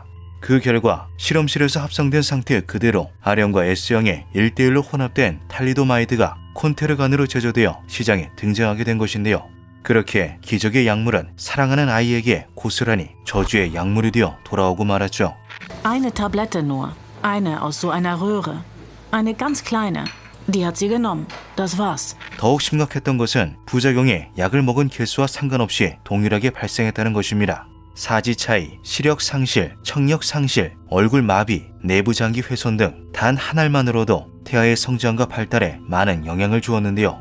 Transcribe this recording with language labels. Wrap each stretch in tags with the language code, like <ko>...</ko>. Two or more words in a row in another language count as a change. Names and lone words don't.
<ko>그 결과 실험실에서 합성된 상태 그대로 아령과 S형의 1대1로 혼합된 탈리도마이드가 콘테르간으로 제조되어 시장에 등장하게 된 것인데요. 그렇게 기적의 약물은 사랑하는 아이에게 고스란히 저주의 약물이 되어 돌아오고 말았죠.</ko> <de>Eine Tablette nur. Eine aus so einer Röhre. Eine ganz kleine. Die hat sie genommen. Das war's.</de> <ko>더욱 심각했던 것은 부작용이 약을 먹은 개수와 상관없이 동일하게 발생했다는 것입니다. 사지 차이, 시력 상실, 청력 상실, 얼굴 마비, 내부 장기 훼손 등 단 한 알만으로도 태아의 성장과 발달에 많은 영향을 주었는데요.</ko>